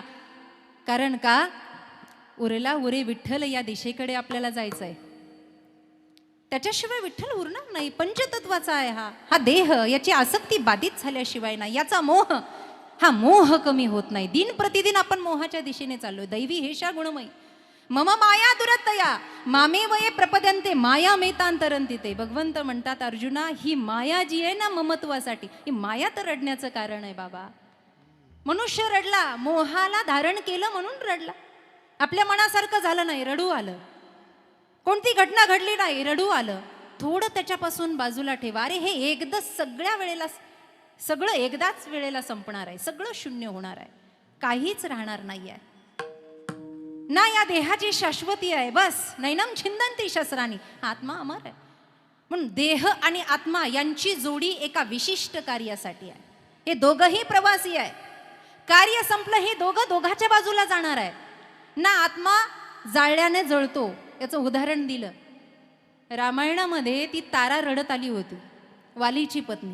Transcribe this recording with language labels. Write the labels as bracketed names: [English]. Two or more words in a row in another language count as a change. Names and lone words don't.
[Marathi] कारण का उरला उरे विठ्ठल या दिशेकडे आपल्याला जायचंय. त्याच्याशिवाय विठ्ठल उरणार नाही. पंचतत्वाचा आहे हा देह. याची आसक्ती बाधित झाल्याशिवाय नाही. याचा मोह, हा मोह कमी होत नाही. दिन प्रतिदिन आपण मोहाच्या दिशेने चाललोय. [Sanskrit] दैवी हेषा गुणमयी मम माया दुरत्तया मामे वये प्रपद्यन्ते माया मेतांतरंती ते. [Marathi] भगवंत म्हणतात अर्जुना, ही माया जी आहे ना ममत्वासाठी, ही माया तर रडण्याचं कारण आहे बाबा. मनुष्य रडला, मोहाला धारण केलं म्हणून रडला. आपल्या मनासारखं झालं नाही, रडू आलं. कोणती घटना घडली नाही, रडू आलं. थोडं त्याच्यापासून बाजूला ठेवा. अरे हे एकदा सगळं एकदाच वेळेला संपणार आहे. सगळं शून्य होणार आहे, काहीच राहणार नाही आहे ना. या देहाची शाश्वती आहे बस. [Sanskrit] नैनम छिंदंती शस्त्रानी. [Marathi] आत्मा अमर आहे. म्हणून देह आणि आत्मा यांची जोडी एका विशिष्ट कार्यासाठी आहे. हे दोघंही प्रवासी आहे. कार्य संपलं, हे दोघं दोघाच्या बाजूला जाणार आहे ना. आत्मा जाळल्याने जळतो. याचं उदाहरण दिलं. रामायणामध्ये ती तारा रडत आली होती, वालीची पत्नी.